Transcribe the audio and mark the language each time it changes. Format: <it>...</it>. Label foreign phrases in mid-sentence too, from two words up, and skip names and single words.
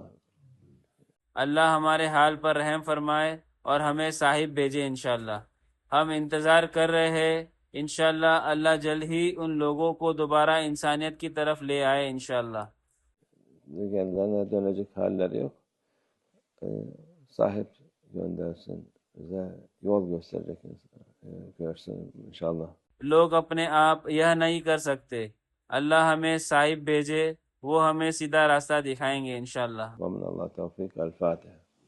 <hi>अल्लाह हमारे हाल पर रहम फरमाए और हमें साहिब भेजे इंशाल्लाह। हम इंतज़ार कर रहे हैं, इंशाल्लाह अल्लाह जल्द ही उन लोगों को दोबारा इंसानियत की तरफ ले आए इंशाल्लाह।</hi> <tr>Kendilerine dönecek halleri yok. Sahip göndersin. Bize yol gösterecek görsün inşallah.</tr> <hi>लोग अपने आप यह नहीं कर सकते। अल्लाह हमें साहिब भेजे वो हमें सीधा रास्ता दिखाएंगे इंशाल्लाह।</hi> <ar>ومن الله توفيق. الفاتحة.</ar>